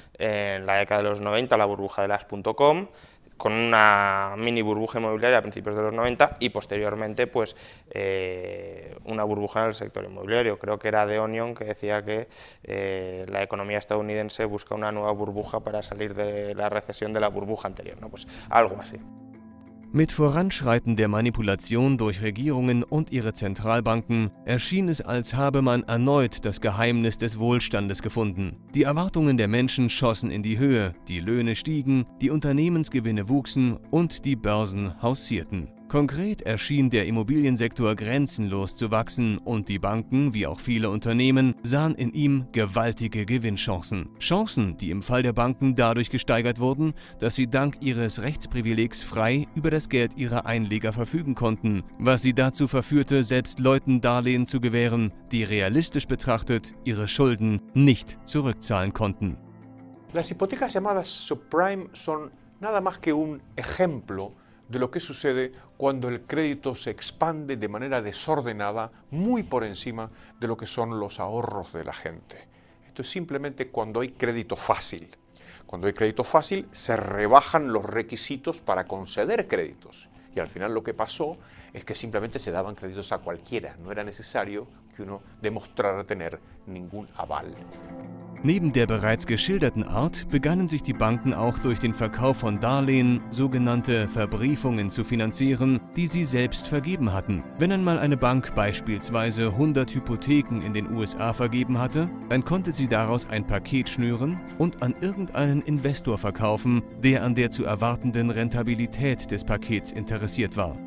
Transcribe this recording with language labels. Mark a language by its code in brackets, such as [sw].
[es] En la década de los 90 la burbuja de las .com, con una mini burbuja inmobiliaria a principios de los 90 y posteriormente pues una burbuja en el sector inmobiliario. Creo que era The Onion que decía que la economía estadounidense busca una nueva burbuja para salir de la recesión de la burbuja anterior, ¿no? Pues algo así. [de] Mit Voranschreiten der Manipulation durch Regierungen und ihre Zentralbanken erschien es, als habe man erneut das Geheimnis des Wohlstandes gefunden. Die Erwartungen der Menschen schossen in die Höhe, die Löhne stiegen, die Unternehmensgewinne wuchsen und die Börsen haussierten. Konkret erschien der Immobiliensektor grenzenlos zu wachsen und die Banken, wie auch viele Unternehmen, sahen in ihm gewaltige Gewinnchancen. Chancen, die im Fall der Banken dadurch gesteigert wurden, dass sie dank ihres Rechtsprivilegs frei über das Geld ihrer Einleger verfügen konnten, was sie dazu verführte, selbst Leuten Darlehen zu gewähren, die realistisch betrachtet ihre Schulden nicht zurückzahlen konnten. [es] Las hipotecas llamadas subprime son nada más que un ejemplo de lo que sucede cuando el crédito se expande de manera desordenada, muy por encima de lo que son los ahorros de la gente. Esto es simplemente cuando hay crédito fácil. Cuando hay crédito fácil, se rebajan los requisitos para conceder créditos. Y al final lo que pasó es que simplemente se daban créditos a cualquiera. No era necesario que uno demostrara tener ningún aval. [de] Neben der bereits geschilderten Art begannen sich die Banken auch durch den Verkauf von Darlehen, sogenannte Verbriefungen, zu finanzieren, die sie selbst vergeben hatten. Wenn einmal eine Bank beispielsweise 100 Hypotheken in den USA vergeben hatte, dann konnte sie daraus ein Paket schnüren und an irgendeinen Investor verkaufen, der an der zu erwartenden Rentabilität des Pakets interessiert war.